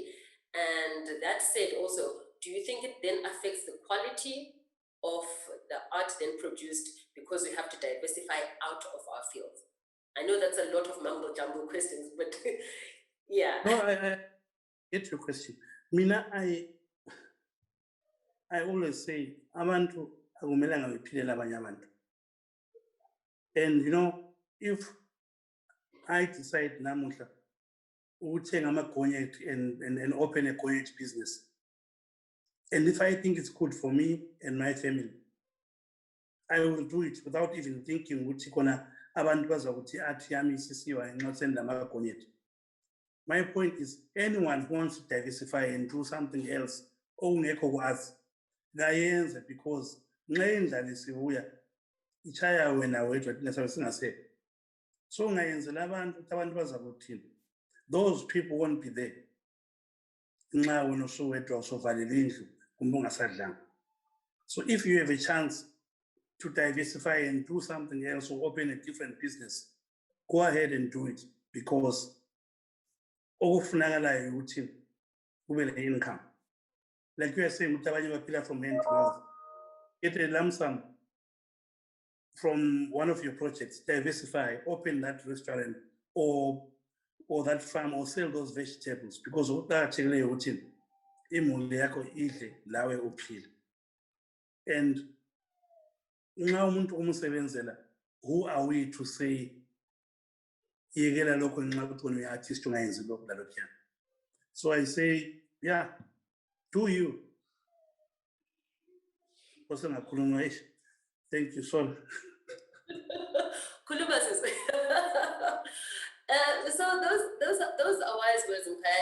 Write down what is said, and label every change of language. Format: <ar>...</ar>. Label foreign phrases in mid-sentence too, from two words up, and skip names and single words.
<en>And that said also, do you think it then affects the quality of the art then produced because we have to diversify out of our fields? I know that's a lot of mumble jumble questions, but yeah. No, I get your question. Mina, I always say,</en> <nd>abantu akumelanga bephilela abanye abantu.</nd> <en>And if I decide</en> <nd>namuhla ukuthenga ama-gonyet</nd> <en>and open a gonyet business, and if I think it's good for me and my family, I will do it without even thinking</en> <nd>ukuthi khona abantu bazakuthi athi yami isisiwa nxa senda ama-gonyet.</nd> <en>My point is, anyone who wants to diversify and do something else,</en> <nd>ongekho kwazi, ngayenze,</nd> <en>because</en> <nd>nxa indlala isibuya ichaya wena wedwa thina sabe singasekho. So ngayenzela abantu ukuthi abantu bazakuthini.</nd> <en>Those people won't be there</en> <nd>nxa wena usuwedwa usuvalela indlu kumbe ungasadlanga.</nd> <en>So if you have a chance to diversify and do something else or open a different business, go ahead and do it, because</en> <nd>okufunakalayo ukuthi kube le</nd> <en>income. Like you are saying,</en> <nd>ukuthi abanye baphila</nd> <en>from hand to mouth. Get a lump sum from one of your projects, diversify, open that restaurant or that farm, or sell those vegetables, because</en> <nd>ukuqakathekileyo ukuthi imuli yakho idle lawe uphile. And nxa umuntu umsebenzela,</nd> <en>who are we to say</en> <nd>yekela lokho nxa ukuthi wena uyi-artist ungayenzi lokho lalokhuyana?</nd> <en>So I say, yeah, do you. Thank you, sorry. So those are wise words, Mkhaya.</en>